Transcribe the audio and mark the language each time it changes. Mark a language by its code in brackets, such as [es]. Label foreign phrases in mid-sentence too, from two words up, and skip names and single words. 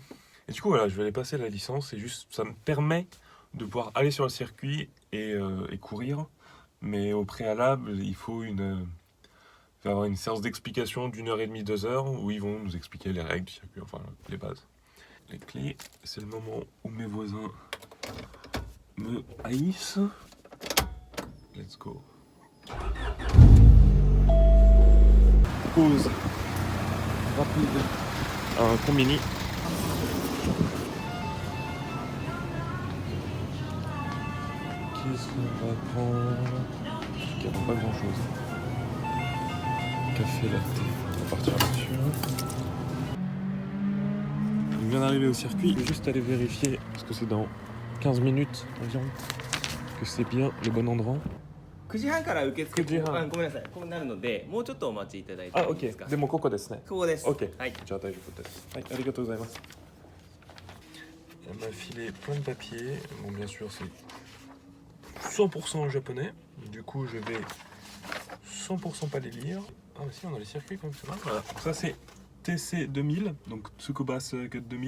[fr] Et du coup voilà, je vais aller passer la licence et juste ça me permet de pouvoir aller sur le circuit et courir. Mais au préalable, il faut avoir une séance d'explication d'1h30, 2h où ils vont nous expliquer les règles du circuit, enfin les bases. Les clés, c'est le moment où mes voisins me haïssent. [en] Let's go. [fr] Pause rapide. Un combini. Qu'est-ce qu'on va prendre? Il n'y a pas grand chose. Café latte, on va partir là-dessus. On vient d'arriver au circuit, je vais juste aller vérifier, parce que c'est dans 15 minutes environ, que c'est bien le bon endroit. [ja] 9 時半から受付 9時半ごめんなさいこうなるのでもうちょっとお待ちいただいてもいいですか。でもここですね。ここです。 Ok, はい。じゃあ大丈夫です。はい、ありがとうございます。 [fr] Elle m'a filé plein de papiers. Bon, bien sûr, c'est 100% en japonais. Du coup, je vais 100% pas les lire. Ah, mais si, on a les circuits comme ça. Voilà. Ça, c'est TC 2000, donc Tsukuba Circuit 2000.